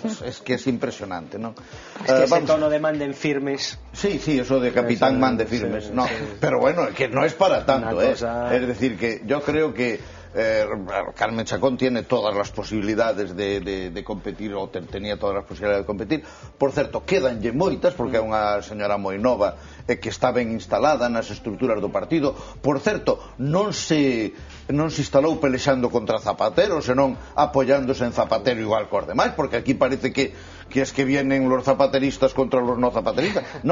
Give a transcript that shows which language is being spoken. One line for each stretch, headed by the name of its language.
Spanish: Es que es impresionante, ¿no? Es que ese tono de manden firmes. Sí, eso de capitán mande firmes. No, pero bueno, que no es para tanto, Es decir, que yo creo que Carme Chacón tiene todas las posibilidades de competir,
Galician: ou tenía todas as posibilidades de competir. Por certo, quedanlle moitas, porque é unha señora moi nova que está ben instalada nas estruturas do partido. Por certo, non se instalou pelexando contra Zapatero, senón apoyándose en Zapatero igual que os demais, porque aquí parece que
Spanish: es que vienen los zapateristas contra los no zapateristas.